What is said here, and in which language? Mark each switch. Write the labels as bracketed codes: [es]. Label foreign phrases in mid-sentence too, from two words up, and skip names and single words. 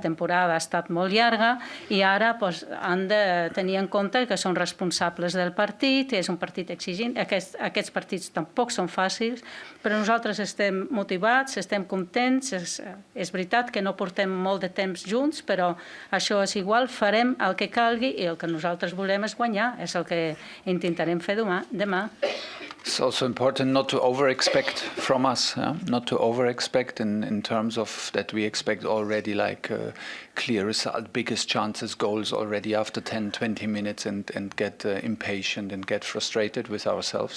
[ca] temporada ha estat molt llarga i ara han de tenir en compte que són responsables del partit, és un partit exigent, aquests partits tampoc són fàcils, però nosaltres estem motivats, estem contents, és veritat que no portem molt de temps junts, però això és igual, farem el que calgui i el que nosaltres volem és guanyar, és el que intentarem fer demà. [en] It's also important not to over-expect from us, not to over-expect in terms of that we expect already like clear result, biggest chances, goals already after 10, 20 minutes and get impatient and get frustrated with ourselves.